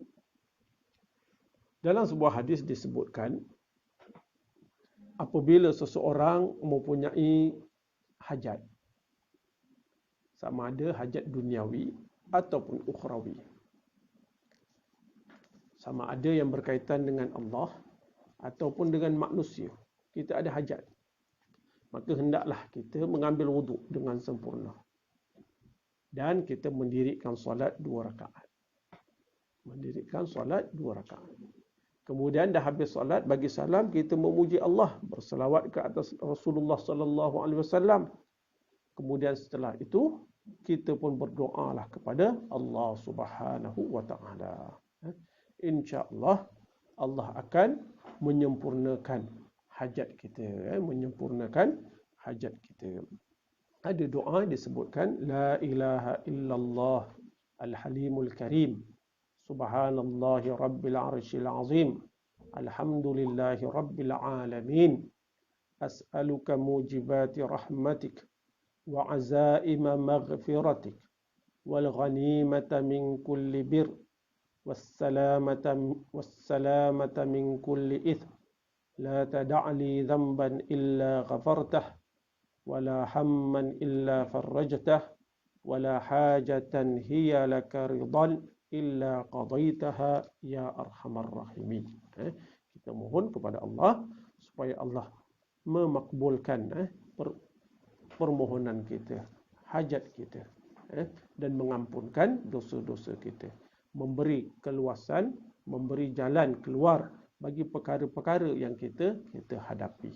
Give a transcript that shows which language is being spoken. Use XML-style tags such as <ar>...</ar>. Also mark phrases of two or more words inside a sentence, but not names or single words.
<ms>Dalam sebuah hadis disebutkan, apabila seseorang mempunyai hajat, sama ada hajat duniawi ataupun ukhrawi, sama ada yang berkaitan dengan Allah ataupun dengan manusia, kita ada hajat, maka hendaklah kita mengambil wuduk dengan sempurna dan kita mendirikan solat 2 rakaat. Kemudian dah habis solat, bagi salam kita memuji Allah, berselawat ke atas Rasulullah</ms> <ar>صلى الله عليه وسلم.</ar> <ms>Kemudian setelah itu kita pun berdoalah kepada Allah</ms> <ar>سبحانه وتعالى. إن شاء الله</ar> <ms>Allah akan menyempurnakan hajat kita, Ada doa disebutkan,</ms> <ar>لا إله إلا الله الحليم الكريم، سبحان الله رب العرش العظيم، الحمد لله رب العالمين، أسألك موجبات رحمتك وعزائم مغفرتك والغنيمة من كل بر والسلامة من كل إثم، لا تدع لي ذنبا إلا غفرته ولا هما إلا فرجته ولا حاجة هي لك رضا إلا قضيتها يا أرحم الراحمين.</ar> <ms>Kita mohon kepada Allah supaya Allah memakbulkan permohonan kita, hajat kita, dan mengampunkan dosa-dosa kita, memberi keluasan, memberi jalan keluar bagi perkara-perkara yang kita hadapi.</ms>